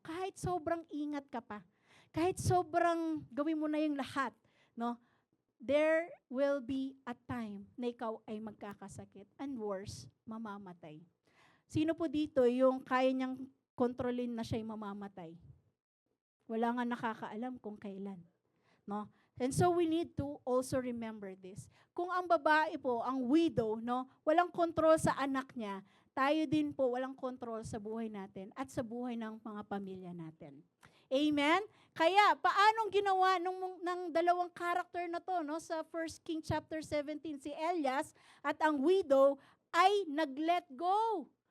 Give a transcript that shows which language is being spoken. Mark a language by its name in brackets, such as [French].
[Filipino] Kahit sobrang ingat ka pa, kahit sobrang gawin mo na yung lahat, no? [English] There will be a time [Filipino] na ikaw ay magkakasakit [English] and worse, [Filipino] mamamatay. Sino po dito yung kaya niyang kontrolin na siya'y mamamatay? Wala nga nakakaalam kung kailan. No? [English] And so we need to also remember this. [Filipino] Kung ang babae po, ang widow, no, walang kontrol sa anak niya, tayo din po walang kontrol sa buhay natin at sa buhay ng mga pamilya natin. Amen? Kaya, paanong ginawa ng dalawang character na to, no, sa 1 King chapter 17, si Elias at ang widow ay nag-let go.